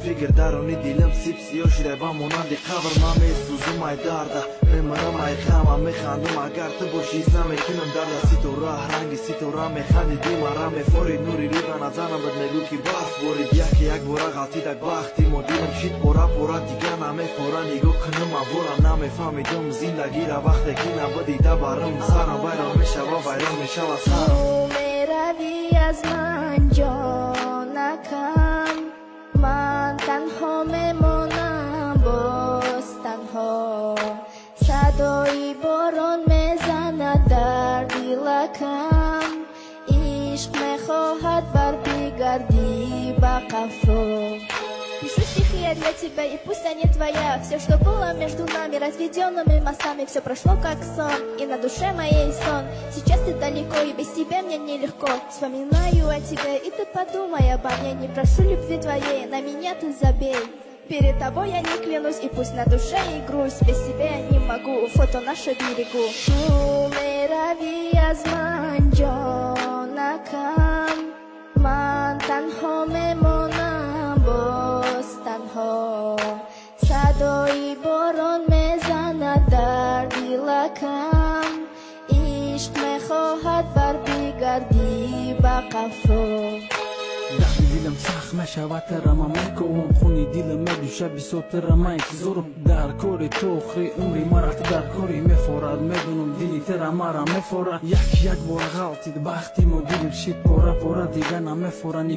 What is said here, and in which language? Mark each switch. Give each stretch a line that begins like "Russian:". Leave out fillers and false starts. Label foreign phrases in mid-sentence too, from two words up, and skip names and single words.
Tajik: фикр дарони дилам сиб сиё шида ба монанди қабр ман месӯзум ай дарда мемарам ай хама механдум агар ту бошӣ ҳис намекунам дарда ситора ранги ситора механди димара мефори нури назанам бад мегӯ ки барф борид яке як бора ғалтидак бахти мо дилам шид пора пора дига намефора нигоҳ кунам авворам намефаҳмидум зиндагира вақте ки набудида барам сарам вайрон мешава вайрон мешава сарам Ту меравӣ аз ман ҷонакам Ман танҳо мемонам боз танҳо Садои борон мезанад дар дилакам Ишқ мехоҳад вар бигардӣ ба қафро
Russian: Пишу стихи я для тебя, и пусть они твоя. Все, что было между нами, разведенными мостами, все прошло как сон, и на душе моей сон. Сейчас ты далеко, и без тебя мне нелегко. Вспоминаю о тебе, и ты подумай обо мне. Не прошу любви твоей, на меня ты забей. Перед тобой я не клянусь, и пусть на душе и грусть. Без тебя я не могу, фото наше берегу.
Tajik: Ту меравӣ аз ман ҷонакам Ман танҳо мемонам боз танҳо Садои борон мезанад дар дилакам Ишқ мехоҳад вар бигардӣ ба қафро дарди дилам сахт мешавад тарама мекувам хуни дилам медӯша бисотара ман интизорам дар кори ту охири умри мара ту дар кори мефорад медонам дили тара мара мефорад як бора ғалтид бахти мо дилам шид пора пора дига намефора